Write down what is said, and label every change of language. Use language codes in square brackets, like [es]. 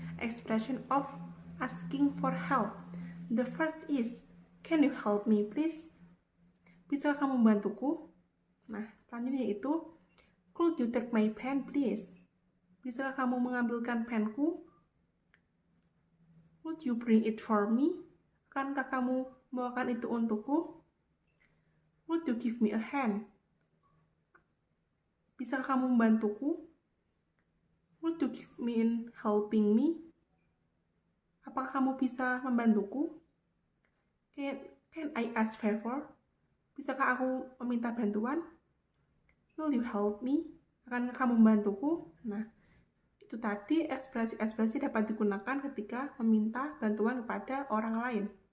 [en] Expression of asking for help. The first is, can you help me please? [id] Bisa kamu membantuku? Nah, selanjutnya itu, [en] could you take my pen please? [id] Bisa kamu mengambilkan penku? [en] Would you bring it for me? [id] Akankah kamu membawakan itu untukku? [en] Would you give me a hand? [id] Bisa kamu membantuku? [en] Would you give me in helping me? [id] Apakah kamu bisa membantuku? [en] Can I ask favor? [id] Bisakah aku meminta bantuan? [en] Will you help me? [id] Akankah kamu membantuku? Nah, itu tadi ekspresi-ekspresi dapat digunakan ketika meminta bantuan kepada orang lain.